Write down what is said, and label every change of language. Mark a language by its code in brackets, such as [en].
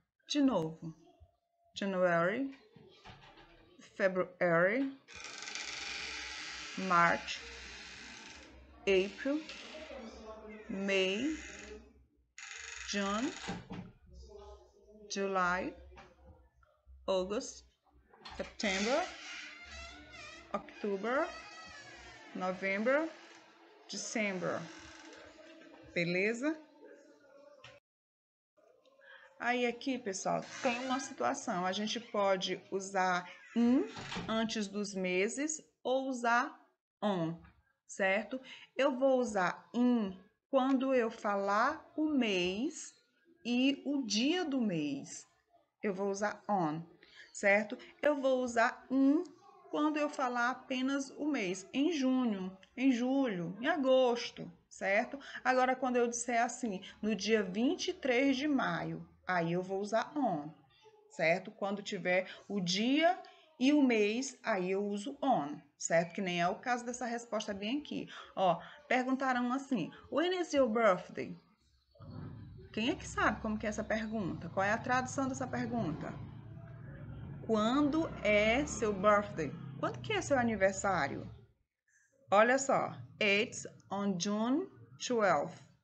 [pt] De novo, [en] January, February, March, April, May, June, July, August, September, October, November, December. [pt] Beleza? Aí aqui, pessoal, tem uma situação. A gente pode usar in antes dos meses ou usar on, certo? Eu vou usar in quando eu falar o mês e o dia do mês. Eu vou usar on, certo? Eu vou usar in quando eu falar apenas o mês, em junho, em julho, em agosto, certo? Agora, quando eu disser assim, no dia 23 de maio, aí eu vou usar on, certo? Quando tiver o dia e o mês, aí eu uso on, certo? Que nem é o caso dessa resposta bem aqui. Ó, perguntaram assim, [en] when is your birthday? [pt] Quem é que sabe como que é essa pergunta? Qual é a tradução dessa pergunta? Quando é seu birthday? Quando que é seu aniversário? Olha só, [en] it's on June 12th.